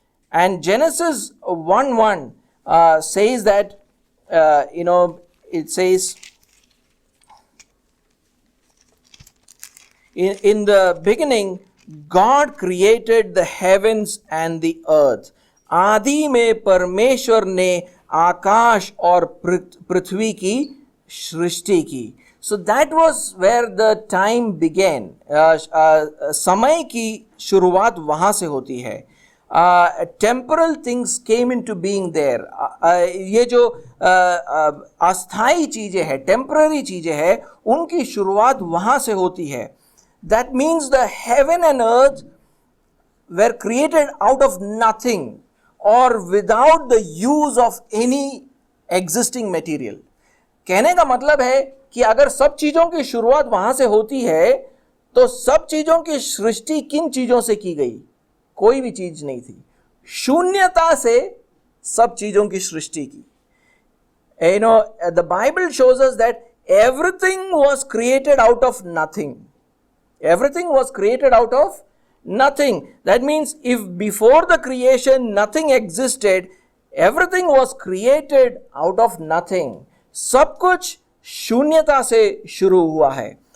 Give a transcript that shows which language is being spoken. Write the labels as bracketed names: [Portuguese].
[English] And Genesis 1:1 says that, it says, in the beginning, God created the heavens and the earth. [Hindi] आदि में परमेश्वर ने आकाश और पृथ्वी की सृष्टि की. [English] So that was where the time began. [Hindi] समय की शुरुआत वहाँ से होती है. [English] Temporal things came into being there. [Hindi] ये जो अस्थाई चीजें हैं, टेम्पररी चीजें हैं, उनकी शुरुआत वहाँ से होती है. [English] That means the heaven and earth were created out of nothing or without the use of any existing material. [Hindi] कहने का मतलब है कि अगर सब चीजों की शुरुआत वहां से होती है तो सब चीजों की सृष्टि किन चीजों से की गई? कोई भी चीज नहीं थी. शून्यता से सब चीजों की सृष्टि की. [English] The Bible shows us that everything was created out of nothing. Everything was created out of nothing. That means if before the creation nothing existed, everything was created out of nothing. [Hindi] सब कुछ शून्यता से शुरू हुआ है.